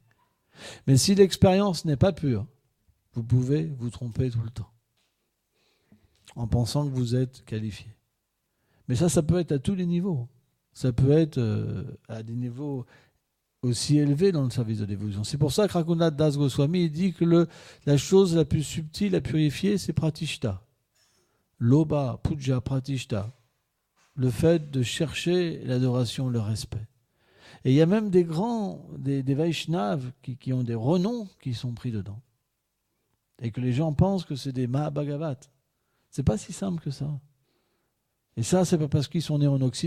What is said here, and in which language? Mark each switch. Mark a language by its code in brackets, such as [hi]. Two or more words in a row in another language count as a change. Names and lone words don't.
[fr] Mais si l'expérience n'est pas pure, vous pouvez vous tromper tout le temps, en pensant que vous êtes qualifié. Mais ça peut être à tous les niveaux. Ça peut être à des niveaux aussi élevés dans le service de l'évolution. C'est pour ça que Raghunath Das Goswami il dit que la chose la plus subtile à purifier, c'est pratishta. [sa] लोबा, पूजा, प्रतिष्ठा. [fr] Le fait de chercher l'adoration, le respect. Et il y a même des Vaishnavas qui ont des renoms qui sont pris dedans. Et que les gens pensent que c'est des Mahabhagavat. C'est pas si simple que ça. Et ça, c'est pas parce qu'ils sont nés en Occident.